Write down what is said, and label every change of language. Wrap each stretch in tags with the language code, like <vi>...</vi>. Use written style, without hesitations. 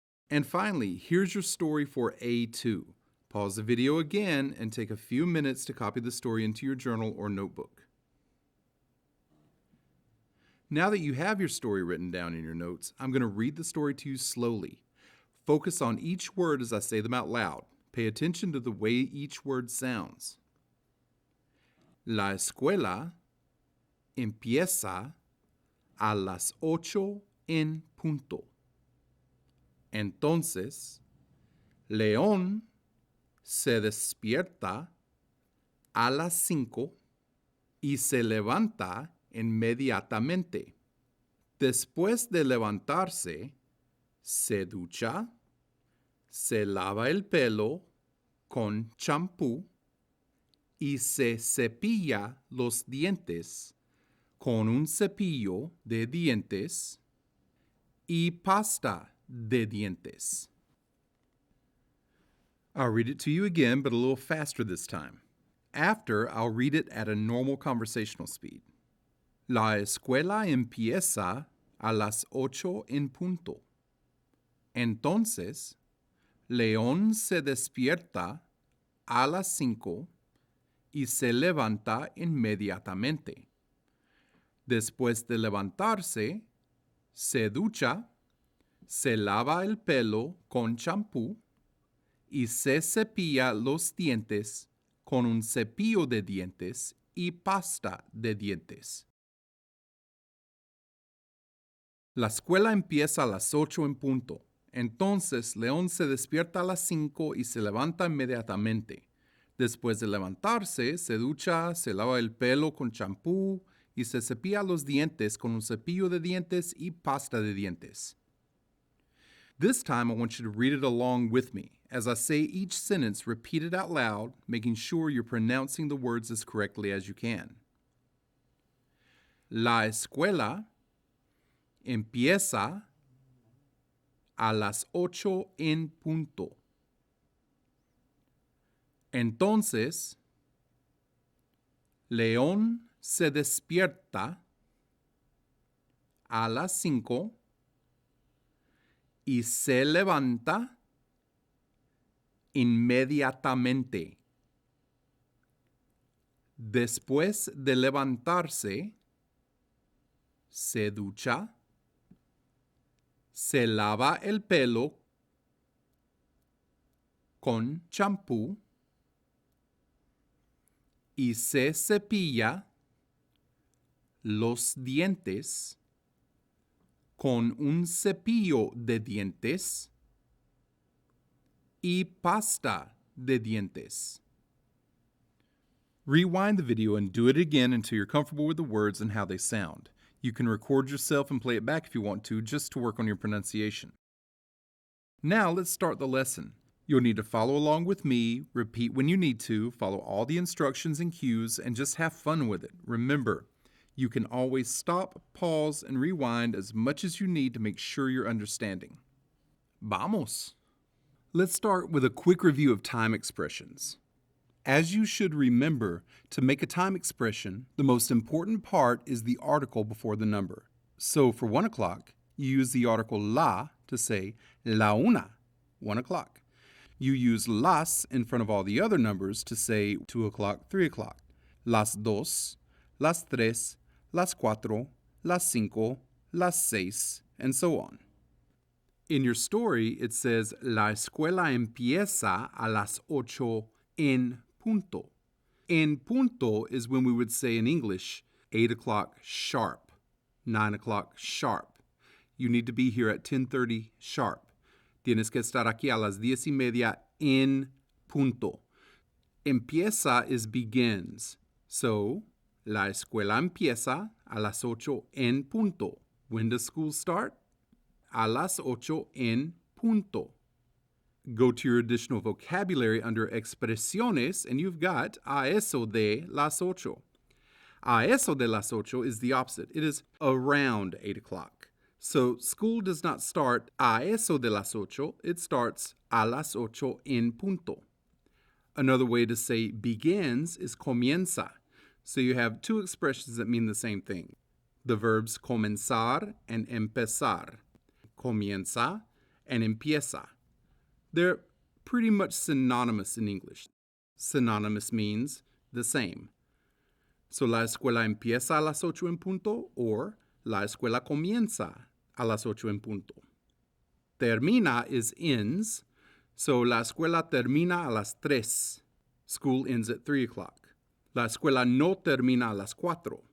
<en>And finally, here's your story for A2. Pause the video again and take a few minutes to copy the story into your journal or notebook. Now that you have your story written down in your notes, I'm going to read the story to you slowly. Focus on each word as I say them out loud. Pay attention to the way each word sounds.</en> <es>La escuela empieza a las 8 en punto. Entonces, León se despierta a las 5 y se levanta inmediatamente. Después de levantarse, se ducha, se lava el pelo con champú y se cepilla los dientes con un cepillo de dientes y pasta de dientes.</es> <en>I'll read it to you again, but a little faster this time. After, I'll read it at a normal conversational speed.</en> <es>La escuela empieza a las 8 en punto. Entonces, León se despierta a las 5 y se levanta inmediatamente. Después de levantarse, se ducha, se lava el pelo con champú y se cepilla los dientes con un cepillo de dientes y pasta de dientes. La escuela empieza a las 8 en punto. Entonces, León se despierta a las 5 y se levanta inmediatamente. Después de levantarse, se ducha, se lava el pelo con champú y se cepilla los dientes con un cepillo de dientes y pasta de dientes.</es> <en>This time, I want you to read it along with me. As I say each sentence, repeat it out loud, making sure you're pronouncing the words as correctly as you can.</en> <es>La escuela empieza a las 8 en punto. Entonces, León se despierta a las 5 y se levanta inmediatamente. Después de levantarse, se ducha, se lava el pelo con champú y se cepilla los dientes con un cepillo de dientes y pasta de dientes.</es> <en>Rewind the video and do it again until you're comfortable with the words and how they sound. You can record yourself and play it back if you want to, just to work on your pronunciation. Now let's start the lesson. You'll need to follow along with me, repeat when you need to, follow all the instructions and cues, and just have fun with it. Remember, you can always stop, pause, and rewind as much as you need to make sure you're understanding.</en> <es>Vamos!</es> <en>Let's start with a quick review of time expressions. As you should remember, to make a time expression, the most important part is the article before the number. So for 1 o'clock, you use the article la to say</en> <es>la una,</es> <en>1 o'clock. You use las in front of all the other numbers to say 2 o'clock, 3 o'clock.</en> <es>Las dos, las tres, las cuatro, las cinco, las seis,</es> <en>and so on. In your story, it says</en> <es>la escuela empieza a las 8 en punto.</es> <en>En punto is when we would say in English, 8 o'clock sharp, 9 o'clock sharp. You need to be here at 10:30 sharp.</en> <es>Tienes que estar aquí a las 10:30 en punto. Empieza</es> <en>is begins. So,</en> <es>la escuela empieza a las 8 en punto.</es> <en>When does school start?</en> <es>A las 8 en punto.</es> <en>Go to your additional vocabulary under expresiones, and you've got</en> <es>a eso de las 8. A eso de las 8</es> <en>is the opposite. It is around 8 o'clock. So school does not start</en> <es>a eso de las 8,</es> <en>it starts</en> <es>a las 8 en punto.</es> <en>Another way to say begins is comienza. So you have two expressions that mean the same thing. The verbs comenzar and empezar. Comienza and empieza. They're pretty much synonymous in English. Synonymous means the same.</en> <es>So la escuela empieza a las 8 en punto or la escuela comienza a las 8 en punto. Termina</es> <en>is ends, so</en> <es>la escuela termina a las 3.</es> <en>School ends at 3 o'clock.</en> <es>La escuela no termina a las 4.</es>